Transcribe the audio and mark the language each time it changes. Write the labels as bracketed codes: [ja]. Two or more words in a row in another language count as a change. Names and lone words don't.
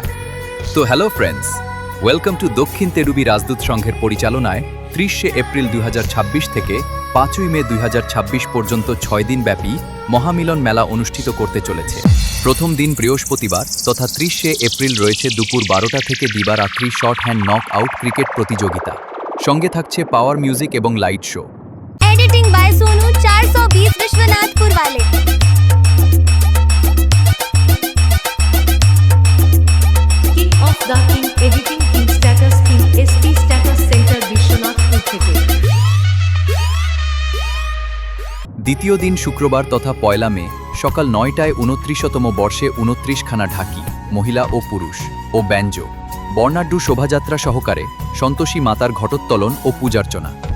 [bn] তো [en] hello friends, welcome to [bn] দক্ষিণ তেরুবি রাজদূত সংঘের পরিচালনায় 30 এপ্রিল 2026 থেকে 5 মে 2026 পর্যন্ত 6 দিন ব্যাপী মহামিলন মেলা অনুষ্ঠিত করতে চলেছে। প্রথম দিন বৃহস্পতিবার তথা 30 এপ্রিল রয়েছে দুপুর 12টা থেকে দিবারাত্রি [en] short hand knock out cricket [bn] প্রতিযোগিতা। সঙ্গে থাকছে [en] power music [bn] এবং [en] light show. editing by सोनू 420 विश्वनाथपुर वाले। king of the king editing king status king ST status center विश्वनाथपुर থেকে। [bn] দ্বিতীয় দিন শুক্রবার তথা 1 মে সকাল 9টায় 29তম বর্ষে 29খানা ঢাকি মহিলা ও পুরুষ ও ব্যঞ্জো বর্ণাঢ্য শোভাযাত্রা সহকারে সন্তোষী মাতার ঘটোত্তোলন ও পূজার্চনা।